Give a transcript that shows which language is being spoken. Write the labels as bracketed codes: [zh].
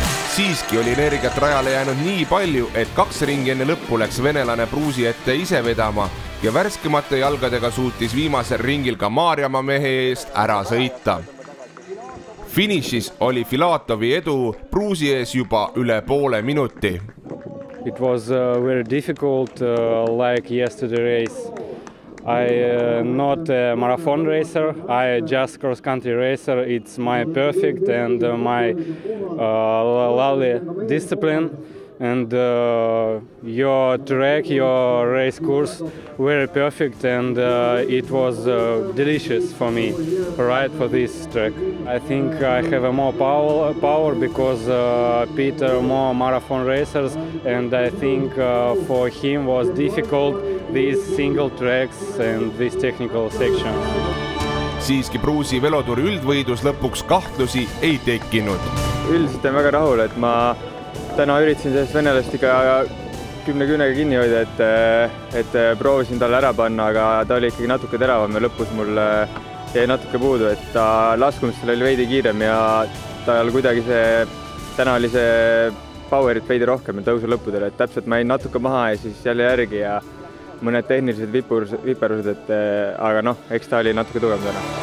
[et] Siiski oli energiat rajale jäänud nii palju, et 2 ringi enne lõppu läks venelane Pruusi ette ise vedama ja värskemate jalgadega suutis viimasel ringil ka Maarjamaa mehe eest ära sõita. Finišis oli Filatovi edu Pruusi ees juba üle poole minuti. [en] It was very difficult like yesterday race. I not a marathon racer, I just cross-country racer. It's my perfect and my lovely discipline. And your track, your race course, very perfect, and it was delicious for me, right, for this track. I think I have a more power because Peter more marathon racers, and I think for him was difficult these single tracks and these technical sections. [et] Siiski Pruusi velotuuri üldvõidus lõpuks kahtlusi ei tekkinud. Üldiselt olen väga rahul, et ma täna üritasin sellest venelastiga 10 küünega kinni hoida, et proovisin talle ära panna, aga ta oli ikkagi natuke teravam ja lõpus mul jäi natuke puudu, et ta laskumistel oli veidi kiirem ja tal kuidagi täna oli see powerit veidi rohkem ja tõusu lõppudel, et täpselt ma jäin natuke maha ja siis jälle järgi ja mõned tehnilised viperused, aga eks ta oli natuke tugev täna.